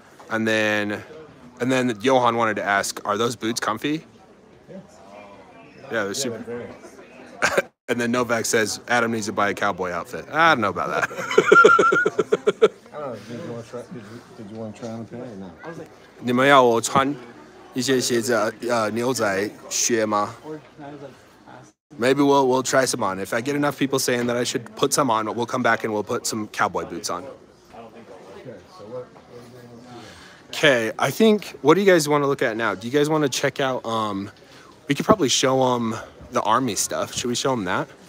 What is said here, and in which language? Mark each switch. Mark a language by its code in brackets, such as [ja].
[en] And then Johan wanted to ask, are those boots comfy? Yeah, they're super. And then Novak says Adam needs to buy a cowboy outfit. I don't know about that. I don't know. Did you want to try on a pair or not? I was like, [zh] 你们要我穿一些鞋子牛仔靴吗? [en] or I was like, Maybe we'll try some on. If I get enough people saying that I should put some on, we'll come back and we'll put some cowboy boots on. Okay, so what Okay, I think, what do you guys want to look at now? Do you guys want to check out, we could probably show them the army stuff. Should we show them that?